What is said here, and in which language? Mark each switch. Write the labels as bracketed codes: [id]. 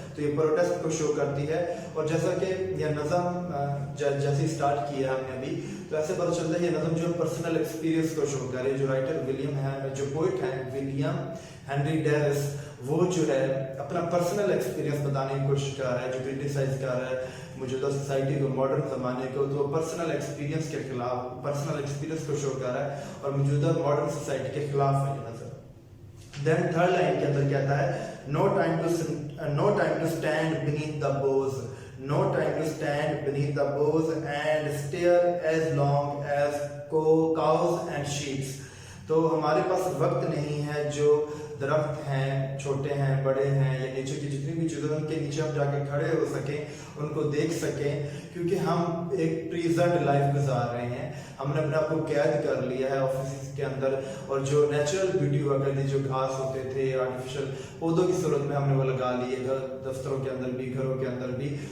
[ur] تو یہ پروٹیسٹ کو شو کرتی ہے. اور جیسا کہ یہ نظم جیسے اسٹارٹ کیا ہے ہم نے ابھی، تو ایسے پتہ چلتا ہے یہ نظم جو پرسنل ایکسپیرینس کو شو کر رہی ہے. جو رائٹر ولیم ہے، جو پوئٹ ہیں ولیم ہینری ڈیوس، وہ جو ہے اپنا پرسنل ایکسپیرینس بتانے کی کوشش کر رہا ہے، جو کرٹیسائز کر رہا ہے موجودہ سوسائٹی کو، ماڈرن زمانے کو. تو پرسنل ایکسپیرینس کے خلاف، پرسنل ایکسپیرینس کو شو کر رہا ہے اور موجودہ ماڈرن سوسائٹی کے خلاف ہے یہ نظر. [en] then third line [ur] کے اندر کہتا ہے، [en] No time to stand beneath the boughs. No time to stand beneath the boughs and stare as long as cows and sheep. [ur] تو ہمارے پاس وقت نہیں ہے جو درخت ہیں، چھوٹے ہیں، بڑے ہیں، یا نیچے کی جتنی بھی چیزیں ان کے نیچے ہم جا کے کھڑے ہو سکیں، ان کو دیکھ سکیں، کیونکہ ہم ایک پریزنٹ لائف گزار رہے ہیں. ہم نے اپنے آپ کو قید کر لیا ہے آفس کے اندر، اور جو نیچرل بیوٹی ہوا کرتی، جو گھاس ہوتے تھے آرٹیفیشل پودوں کی صورت میں ہم نے وہ لگا لیے، دفتروں کے اندر بھی، گھروں کے اندر بھی.